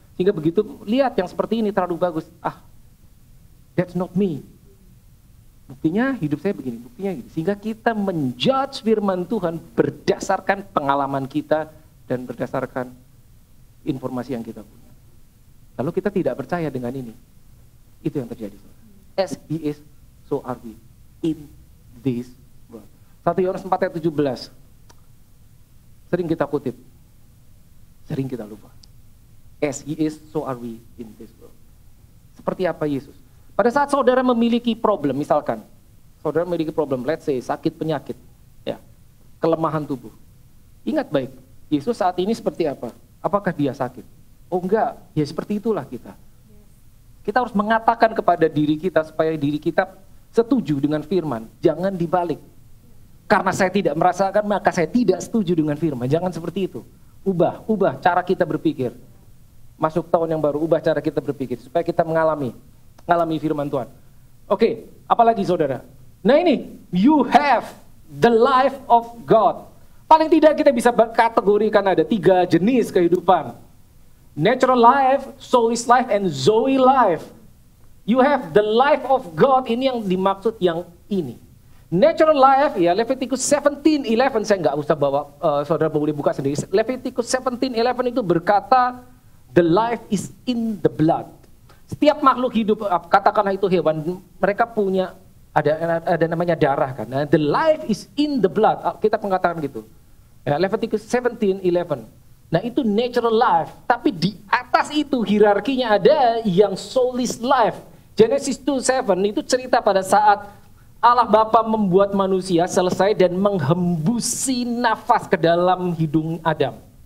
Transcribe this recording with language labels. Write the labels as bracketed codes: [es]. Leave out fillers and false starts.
[id] Sehingga begitu lihat yang seperti ini terlalu bagus. [en] That's not me. [id] Buktinya hidup saya begini, buktinya gitu. Sehingga kita menjudge firman Tuhan berdasarkan pengalaman kita dan berdasarkan informasi yang kita punya. Lalu kita tidak percaya dengan ini. Itu yang terjadi. [en] As he is, so are we in this world. [id] 1 Yohanes 4 ayat 17. Sering kita kutip. Sering kita lupa. [en] As he is, so are we in this world. [id] Seperti apa Yesus? Pada saat saudara memiliki problem, misalkan, saudara memiliki problem, [en] let's say [id] sakit penyakit, ya, kelemahan tubuh. Ingat baik, Yesus saat ini seperti apa? Apakah dia sakit? Oh enggak, ya seperti itulah kita. Kita harus mengatakan kepada diri kita supaya diri kita setuju dengan firman, jangan dibalik. Karena saya tidak merasakan, maka saya tidak setuju dengan firman. Jangan seperti itu. Ubah cara kita berpikir. Masuk tahun yang baru, ubah cara kita berpikir supaya kita mengalami firman Tuhan. Oke, apalagi saudara? [en] Nah ini, you have the life of God. [id] Paling tidak kita bisa kategorikan ada 3 jenis kehidupan. [en] Natural life, soulish life, and Zoe life. You have the life of God, [id] ini yang dimaksud yang ini. Natural life, ya Leviticus 17:11, saya nggak usah bawa, saudara boleh buka sendiri. Leviticus 17:11 itu berkata [en] The life is in the blood. [id] Setiap makhluk hidup, katakanlah itu hewan, mereka punya ada namanya darah kan. [en] Nah, the life is in the blood. [id] Kita mengatakan gitu. Ya, Leviticus 17:11. Nah, itu natural life. Tapi di atas itu hierarkinya ada yang soulless life. Genesis 2:7 itu cerita pada saat Allah Bapa membuat manusia selesai dan menghembusi nafas ke dalam hidung Adam.